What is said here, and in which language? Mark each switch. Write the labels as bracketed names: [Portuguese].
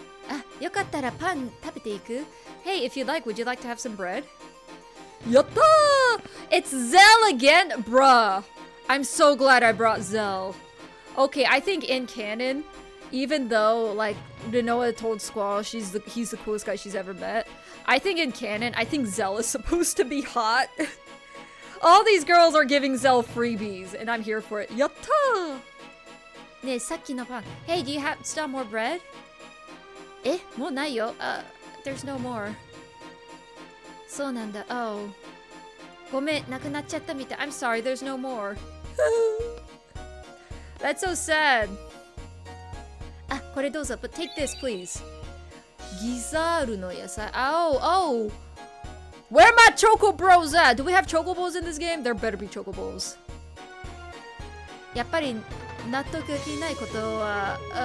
[Japanese] あ、よかったらパン食べていく? [English] Hey, if you'd like, would you like to have some bread? Yatta! It's Zell again? Bruh. I'm so glad I brought Zell. Okay, I think in canon, even though, like, Rinoa told Squall he's the coolest guy she's ever met, I think in canon, I think Zell is supposed to be hot. All these girls are giving Zell freebies, and I'm here for it. Yatta! [Japanese] ねえ、さっきのパン。 [English] Hey, do you have still more bread? [Japanese] え、もうないよ。 [English] There's no more. [Japanese] そうなんだ。 [English] Oh. [Japanese] ごめん、なくなっちゃったみたい。 [English] I'm sorry, there's no more. That's so sad. [Japanese] あ、これどうぞ。 [English] But take this, please. ギザールの野菜.Oh! Where my Choco Bros at? Do we have Choco Bowls in this game? There better be Choco Bowls. [Japanese] やっぱり納得できないことは、